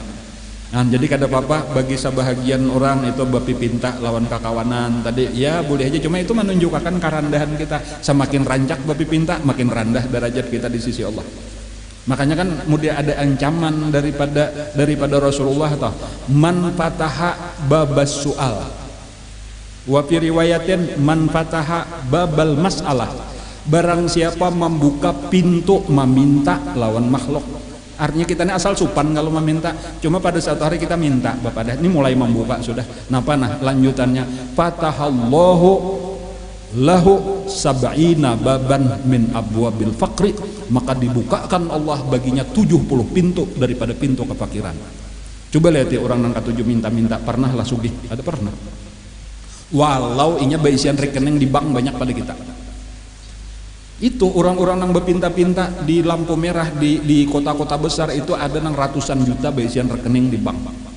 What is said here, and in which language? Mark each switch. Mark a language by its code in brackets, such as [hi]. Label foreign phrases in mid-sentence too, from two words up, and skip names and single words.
[bjn] Jadi kada apa-apa bagi sebahagian orang itu bapi pinta lawan kakawanan tadi ya boleh aja, cuma itu menunjukkan kerendahan kita. Semakin rancak bapi pinta makin rendah derajat kita di sisi Allah. [id] Makanya kan mudah ada ancaman daripada Rasulullah toh, [ar] من فتح باب السؤال وفي رواية من فتح باب المسألة, [id] barang siapa membuka pintu meminta lawan makhluk. [bjn] Artinya kita ini asal supan kalau meminta, cuma pada suatu hari kita minta, Bapak ini mulai membuka sudah. [id] Lanjutannya [ar] فتح الله له سبعين بابا من أبواب الفقر, [id] maka dibukakan Allah baginya 70 pintu daripada pintu kefakiran. [bjn] Coba lihat ya orang nang katujuh minta-minta, pernah lah sugih? [id] Ada pernah? [bjn] Walau inya baisian rekening di bank banyak pada kita. Itu orang-orang yang berpinta-pinta di lampu merah di kota-kota besar itu ada nang ratusan juta baisian rekening di bank.